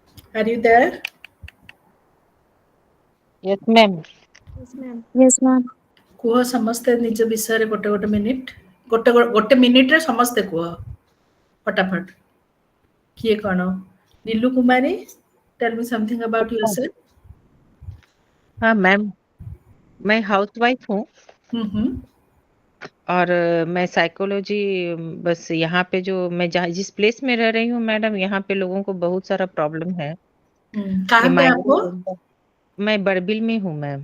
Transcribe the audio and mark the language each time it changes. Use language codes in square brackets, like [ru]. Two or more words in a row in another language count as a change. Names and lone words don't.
[en] Are you there? Yes, ma'am. Yes, ma'am. Yes, ma'am. [or] କୁହ ସମସ୍ତେ ନିଜ ବିଷୟରେ ଗୋଟେ ମିନିଟ୍, ଗୋଟେ ମିନିଟ୍ରେ ସମସ୍ତେ କୁହ ଫଟାଫଟ। କିଏ କ'ଣ? [en] नीलू कुमारी, tell me something about yourself. [hi] हाँ मैम, मैं हाउसवाइफ हूँ हम्म। और मैं साइकोलॉजी बस यहाँ पे जो मैं जहाँ जिस प्लेस में रह रही हूँ मैडम, यहाँ पे लोगों को बहुत सारा प्रॉब्लम है कि कहाँ पे आपको? मैं बड़बिल में हूँ मैम।